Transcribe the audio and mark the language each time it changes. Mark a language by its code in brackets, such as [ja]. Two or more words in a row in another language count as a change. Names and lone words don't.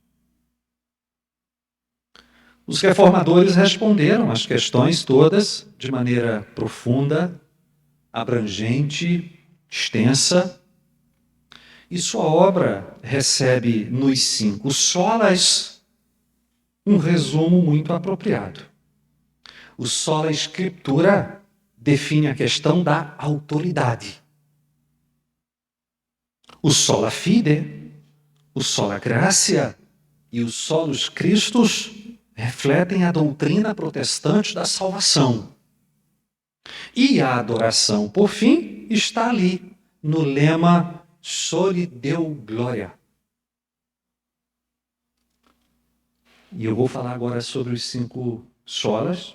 [pt] Os reformadores responderam às questões todas de maneira profunda, abrangente, extensa, e sua obra recebe nos 5 solas um resumo muito apropriado. O [la] sola scriptura [pt] define a questão da autoridade. O [la] sola fide, [pt] O [la] sola gratia [pt] e os [la] solos Christus [pt] refletem a doutrina protestante da salvação. E a adoração, por fim, está ali, no lema [la] Soli Deo Gloria. [pt] E eu vou falar agora sobre os 5 solas.